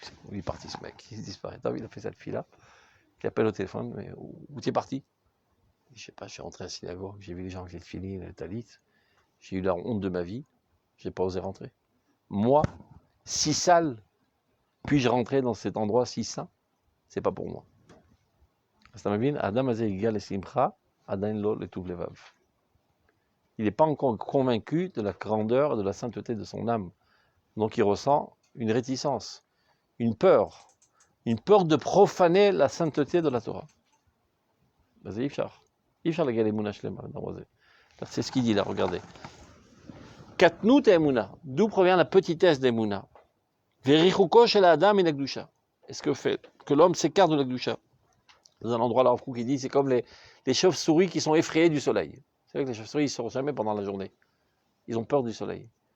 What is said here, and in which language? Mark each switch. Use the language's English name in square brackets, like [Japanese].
[French] Il est parti ce mec, il disparaît. Il a fait cette fille-là, qui appelle au téléphone, mais où tu es parti? Je sais pas, je suis rentré à la synagogue, j'ai vu les gens avec les tefilines et les talit, j'ai eu la honte de ma vie, j'ai pas osé rentrer. Moi, si sale, puis-je rentrer dans cet endroit si saint? C'est pas pour moi. [Hebrew] אז אתה מבין? האדם הזה הגיע לשמחה, עדיין לא לטוב לבב. [French] Il n'est pas encore convaincu de la grandeur et de la sainteté de son âme. Donc il ressent une réticence, une peur de profaner la sainteté de la Torah. [Hebrew] אז אי אפשר להגיע לאמונה שלמה, לדבר הזה. [French] C'est ce qu'il dit là, regardez. Katnut emuna, d'où provient la petitesse d'emuna. [Hebrew] Verichuko shel adam min hakdusha. [French] Est-ce que l'homme s'écarte de la Gdusha? Dans un endroit là, Rav Kook, il dit, c'est comme les chauves-souris qui sont effrayées du soleil. C'est vrai que les chauves-souris, ils ne sortent jamais pendant la journée. Ils ont peur du soleil.